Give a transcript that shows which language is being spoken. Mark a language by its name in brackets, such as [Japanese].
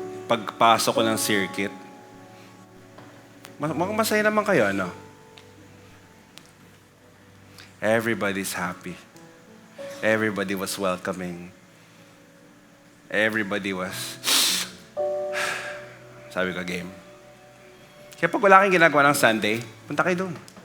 [Filipino] Pagpasok ko ng circuit, masaya naman kayo, ano? [English] Everybody's happy. Everybody was welcoming. Everybody was, [Filipino] sabi ko, [English] game. [Filipino] Kaya pag wala kang ginagawa ng Sunday, punta kayo doon.